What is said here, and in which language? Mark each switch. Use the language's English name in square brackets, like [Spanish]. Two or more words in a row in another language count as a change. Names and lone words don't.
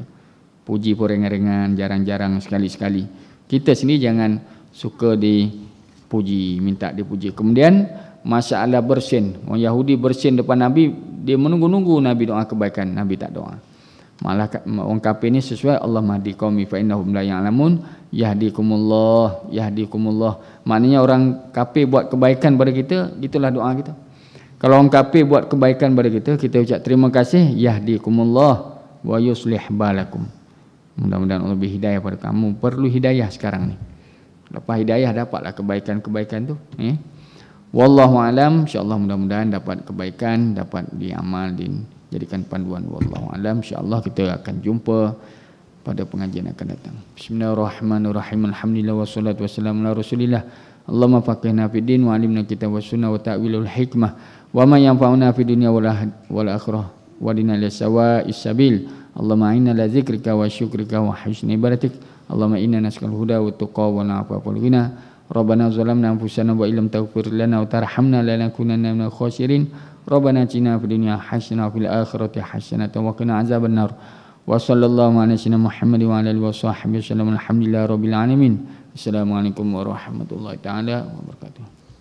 [Malay] Puji pun ringan-ringan, jarang-jarang, sekali-sekali. Kita sendiri jangan suka dipuji, minta dipuji. Kemudian masalah bersin. Orang Yahudi bersin depan Nabi, dia menunggu-nunggu Nabi doa kebaikan, Nabi tak doa. Malah orang kafir ni sesuai [Arabic] الله مهدي قومي فإنهم لا يعلمون يهديكم الله يهديكم الله. [Malay] Maknanya orang kafir buat kebaikan pada kita, gitulah doa kita. Kalau orang kafir buat kebaikan pada kita, kita ucap terima kasih, [Arabic] يهديكم الله ويصلح بالكم. [Malay] Mudah-mudahan Allah beri hidayah pada kamu. Perlu hidayah sekarang ni. Lepas hidayah dapatlah kebaikan-kebaikan tu. [Arabic] والله أعلم, [Malay] insya-Allah mudah-mudahan dapat kebaikan, dapat diamal, dijadikan panduan. [Arabic] والله أعلم, [Malay] insya-Allah kita akan jumpa pada pengajian akan datang. [Arabic] بسم الله الرحمن الرحيم. الحمد لله والصلاة والسلام على رسول الله. اللهم فقهنا في الدين وعلمنا كتاب والسنة وتأويل الحكمة وما ينفعنا في الدنيا والآخرة وهدنا إلى سواء السبيل. اللهم إنا لذكرك وشكرك وحسن عبادتك. اللهم إنا نسألك الهدى والتقى والعفو والغنى. ربنا ظلمنا أنفسنا وإن لم تغفر لنا وترحمنا لنكونن من الخاسرين. ربنا آتنا في الدنيا حسنة وفي الآخرة حسنة وقنا عذاب النار. وصلى الله على سيدنا محمد وعلى آله وصحبه وسلم. الحمد لله رب العالمين. السلام عليكم ورحمة الله تعالى وبركاته.